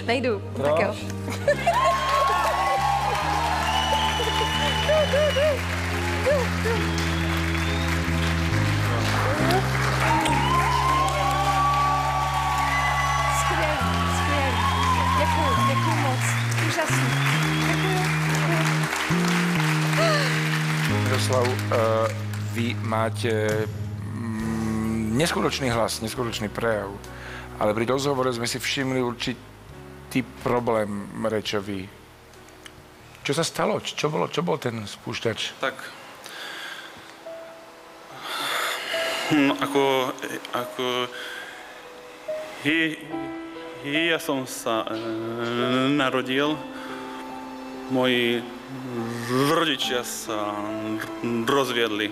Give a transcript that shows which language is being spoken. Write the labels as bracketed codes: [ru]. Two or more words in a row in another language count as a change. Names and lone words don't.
[cs] Nejdu, tak jo. Skvělý. Děkuju moc. Úžasný. [sk] Miroslav, vy máte neskutočný hlas, neskutočný prejav, ale pri rozhovore sme si všimli určitý problém rečový. Čo sa stalo? Čo bol ten spúšťač? Tak, no, ako ja som sa narodil, moji rodičia sa rozviedli.